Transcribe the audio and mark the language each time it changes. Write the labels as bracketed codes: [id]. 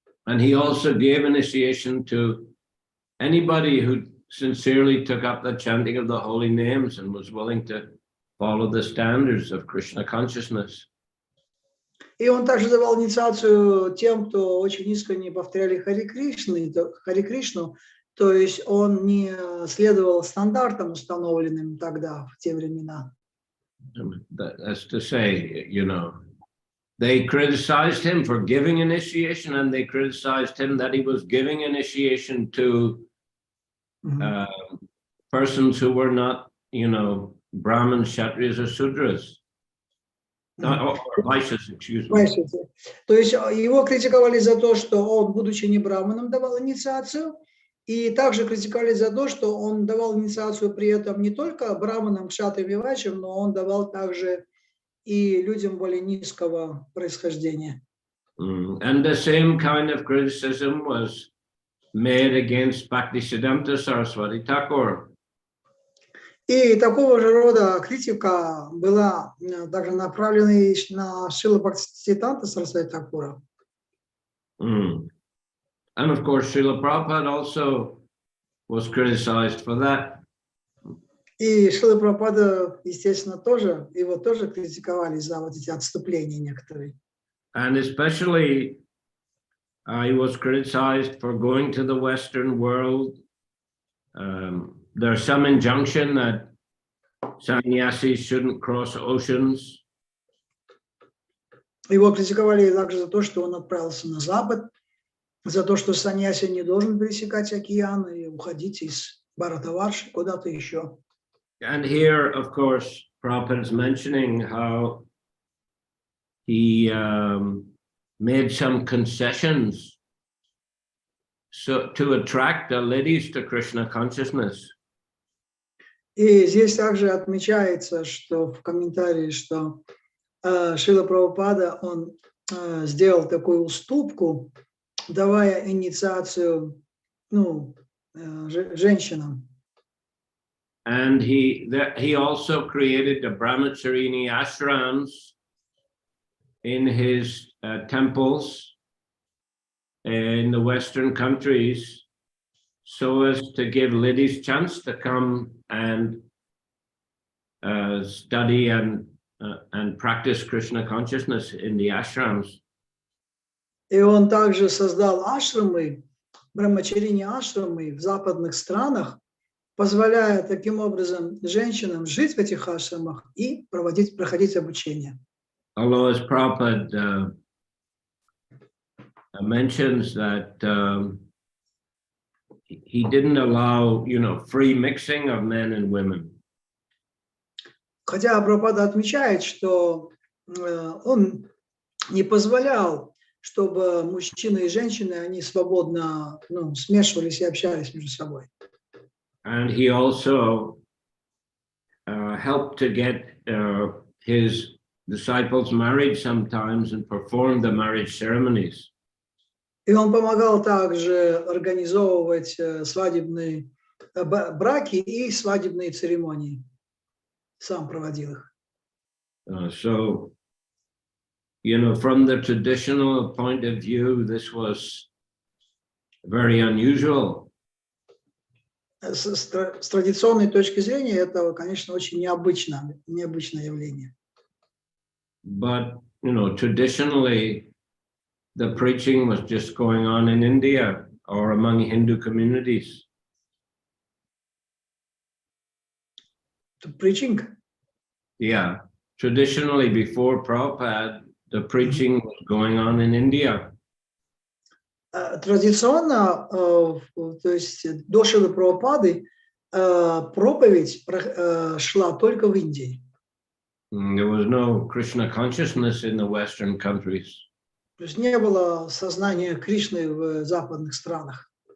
[en] And he also gave initiation to anybody who sincerely took up the chanting of the holy names and was willing to follow the standards of Krishna consciousness. [ru] И он также давал инициацию тем, кто очень искренне повторяли Хари Кришну, то есть он не следовал стандартам, установленным тогда, в те времена. [en] That's to say, they criticized him for giving initiation, and they criticized him that he was giving initiation to persons who were not, Brahmins, Kshatriyas, or Sudras. Or Vaishyas, excuse me. [ru] То есть его критиковали за то, что он, будучи не браманом, давал инициацию, и также критиковали за то, что он давал инициацию при этом не только браманам, кшатриям и вайшям, но он давал также и людям более низкого происхождения. [en] And the same kind of criticism was made against Bhaktisiddhanta Saraswati Thakur. [ru] И такого же рода критика была также направлена и на Шрила Бхактисиддханта Сарасвати Thakura. [en] And of course, Srila Prabhupada also was criticized for that. [ru] И Шрила Прабхупада, естественно, его тоже критиковали за вот эти отступления некоторые. [en] And especially, he was criticized for going to the Western world. There's some injunction that sannyasis shouldn't cross oceans. [ru] Его критиковали также за то, что он отправился на Запад, за то, что саньяси не должен пересекать океан и уходить из Бхаратаварши куда-то еще. [en] And here, of course, Prabhupada is mentioning how he made some concessions to attract the ladies to Krishna consciousness. [ru] И здесь также отмечается, что в комментарии, что Шрила Прабхупада, он сделал такую уступку, давая инициацию, женщинам. [en] And he also created the brahmacharini ashrams in his temples in the Western countries, so as to give ladies chance to come and study and practice Krishna consciousness in the ashrams. [ru] И он также создал ашрамы, брамачарини ашрамы в западных странах, позволяя таким образом женщинам жить в этих ашрамах и проходить обучение. [en] Although as Prabhupada mentions that he didn't allow, free mixing of men and women. [ru] Хотя Прабхупада отмечает, что он не позволял, чтобы мужчины и женщины, они свободно смешивались и общались между собой. [en] And he also helped to get his disciples married sometimes and performed the marriage ceremonies. [ru] И он помогал также организовывать свадебные браки и свадебные церемонии. Сам проводил их. [en] So, from the traditional point of view, this was very unusual. [ru] С традиционной точки зрения, это, конечно, очень необычное явление. [en] But, traditionally, the preaching was just going on in India or among Hindu communities. The preaching? Yeah. Traditionally, before Prabhupada, the preaching was going on in India. [ru] Традиционно, то есть до Шрилы Прабхупады, проповедь шла только в Индии. [en] There was no Krishna consciousness in the Western countries. [ru] То есть не было сознания Кришны в западных странах.